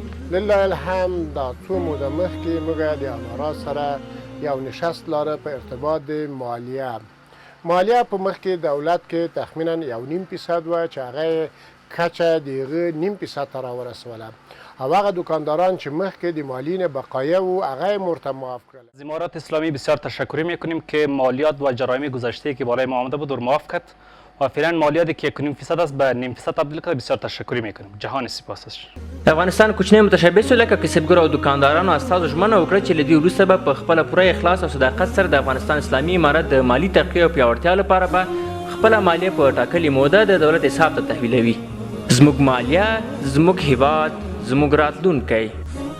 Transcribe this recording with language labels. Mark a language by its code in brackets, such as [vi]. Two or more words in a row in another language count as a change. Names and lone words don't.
[ps] لله الحمد دا څو موده مخکې موږ د امارات سره یو نشست لاره په ارتباط د مالیه په مخکې دولت کې تخمینا 1.5% وه چې هغه کچه د هغه 0.5% ته راورسوله او هغه دکانداران چې مخکې د مالیې نه بقایه و هغه یې مرته معاف کړل. [fa] از امارات اسلامی بسیار تشکر میکنیم که مالیات و جرایم گذشته که بالای ما آمده بود رو معاف کرد و فعلا مالیاتی که 1.5% است به 0.5% تبدیل کرد. بسیار تشکر میکنیم. جهان سپاس است. [ps] د افغانستان کوچني متشبثو لکه کسبګرو او دکاندارانو استازو ژمنه وکړه چې له دې وروسته به په خپله پوره اخلاص او صداقت سره د افغانستان اسلامي امارت د مالي ترقۍ او پیاوړتیا لپاره به خپله مالیه په ټاکلې موده د دولت حساب ته تحویلوي. زموږ مالیه، زموږ هیواد، زموږ راتلونکی.